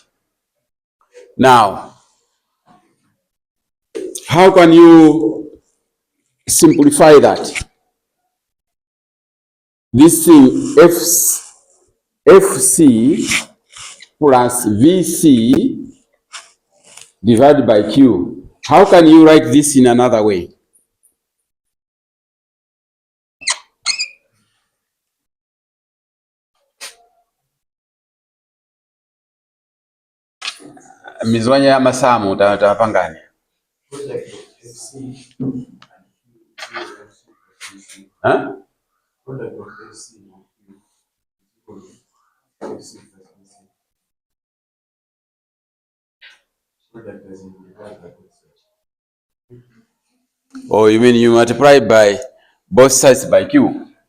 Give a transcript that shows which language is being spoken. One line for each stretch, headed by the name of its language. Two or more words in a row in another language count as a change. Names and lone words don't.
English: Now, how can you simplify that? This thing FC plus VC divided by Q. How can you write this in another way? Mizwanya ya masamu utapangani. Huh? Oh, you mean you multiply by both sides by Q?